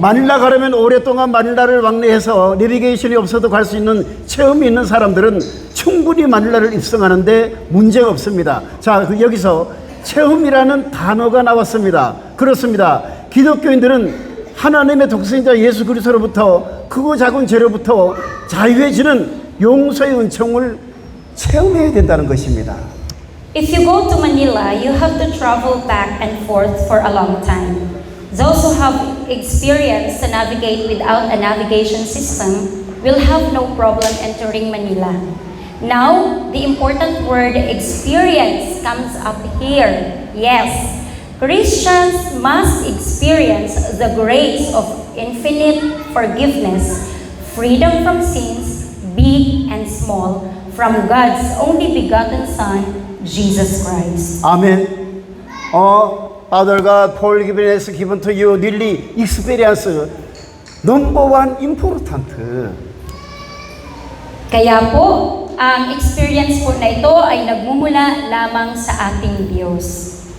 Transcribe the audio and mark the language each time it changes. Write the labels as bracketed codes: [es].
[ko] 마닐라 가려면 오랫동안 마닐라를 왕래해서 내비게이션이 없어도 갈 수 있는 체험이 있는 사람들은 충분히 마닐라를 입성하는데 문제가 없습니다. 자, 여기서 체험이라는 단어가 나왔습니다. 그렇습니다. 기독교인들은 하나님의 독생자 예수 그리스도로부터 크고 작은 죄로부터 자유해지는 용서의 은총을 체험해야 된다는 것입니다. [en] If you go to Manila, you have to travel back and forth for a long time. Those who have experience to navigate without a navigation system will have no problem entering Manila. Now, the important word experience comes up here. Yes, Christians must experience the grace of infinite forgiveness, freedom from sins, big and small, from God's only begotten Son, Jesus Christ. [ko] 아멘. [en] Father God, forgiveness given to you, nearly experience number one important. [tl] Kaya po, ang experience po na ito ay nagmumula lamang sa ating Diyos.